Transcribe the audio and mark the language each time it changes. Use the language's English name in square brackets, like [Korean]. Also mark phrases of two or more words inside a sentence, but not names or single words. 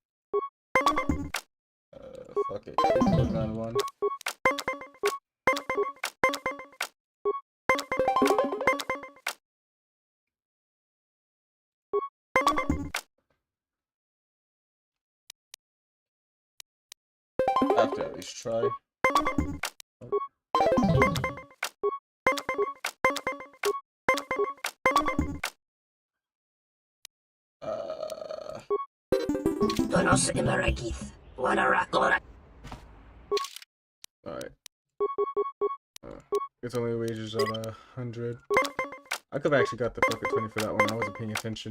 [English] Fuck it. Moving on one. I have to at least try. Donos Emaragith. Wanarakora. Alright. It's only wages at 100. I could have actually got the fucking 20 for that one. I wasn't paying attention.